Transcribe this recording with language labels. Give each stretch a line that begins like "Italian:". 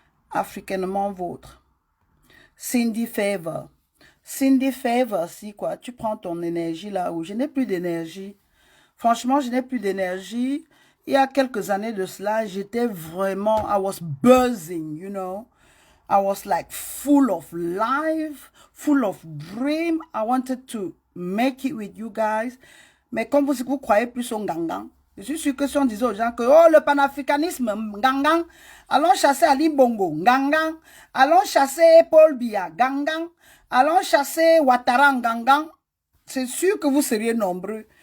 French: Africainement vôtre. Cindy Favor. Cindy Favor, si quoi, tu prends ton énergie là où je n'ai plus d'énergie. Franchement, je n'ai plus d'énergie. Il y a quelques années de cela, j'étais vraiment,
English: I was buzzing, you know. I was like full of life, full of dream. I wanted to make it with you guys.
French: Mais comme vous croyez plus au gangang, je suis sûr que si on disait aux gens que oh, le panafricanisme, gangang, allons chasser Ali Bongo, gangang, allons chasser Paul Biya, gangang, allons chasser Ouattara, gangang, c'est sûr que vous seriez nombreux.